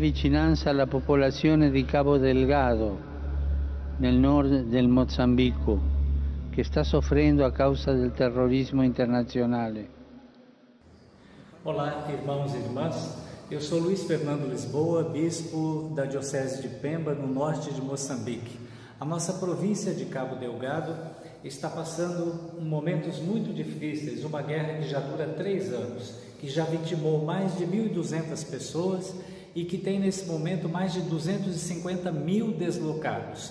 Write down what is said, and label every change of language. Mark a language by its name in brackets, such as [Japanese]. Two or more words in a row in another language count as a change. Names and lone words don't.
[Italian] vicinanza alla popolazione di Cabo Delgado, nel nord del Mozambico, che sta soffrendo a causa del terrorismo internazionale. [Portuguese] Olá, irmãos e irmãs. Eu sou Luiz Fernando Lisboa, bispo da Diocese de Pemba, no norte de Moçambique. A nossa província de Cabo Delgado está passando momentos muito difíceis, uma guerra que já dura 3 anos, que já vitimou mais de 1.200 pessoas e que tem nesse momento mais de 250 mil deslocados.